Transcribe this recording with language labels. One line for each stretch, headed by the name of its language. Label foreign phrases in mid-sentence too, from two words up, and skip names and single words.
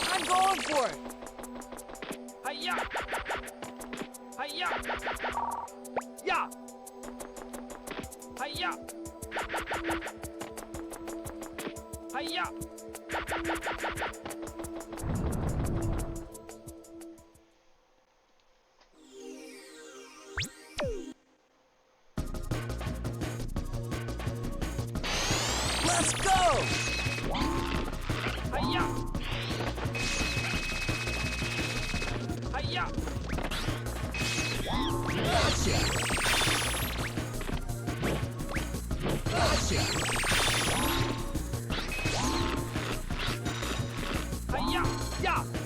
English: going for it. Hiya! Hiya! Yeah! Hiya! Hiya! Let's go. Hiya! Hiya! Gotcha. Gotcha. Hiya! Yeah!